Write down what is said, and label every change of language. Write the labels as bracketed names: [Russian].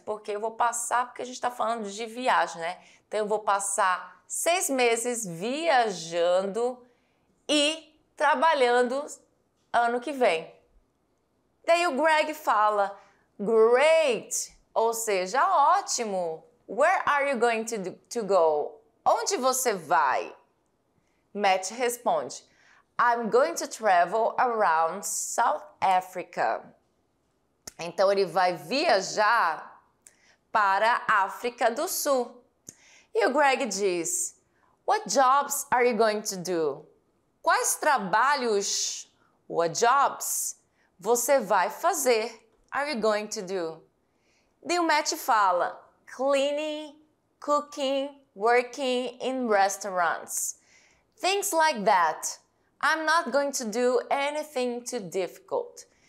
[Portuguese] Porque eu vou passar, porque a gente está falando de viagem, né? Então, eu vou passar 6 meses viajando e trabalhando ano que vem. Daí o Greg fala, [English] great, [Portuguese] ou seja, ótimo. [English] Where are you going to go? [Portuguese] Onde você vai? Matt responde, [English] I'm going to travel around South Africa. [Portuguese] Então ele vai viajar para a África do Sul. E o Greg diz, [English] what jobs are you going to do? [Portuguese] Quais trabalhos, [English] what jobs, [Portuguese] você vai fazer? [English] Are you going to do? [Portuguese] Daí o Matt fala, [English] cleaning, cooking, working in restaurants. Things like that. I'm not going to do anything too difficult.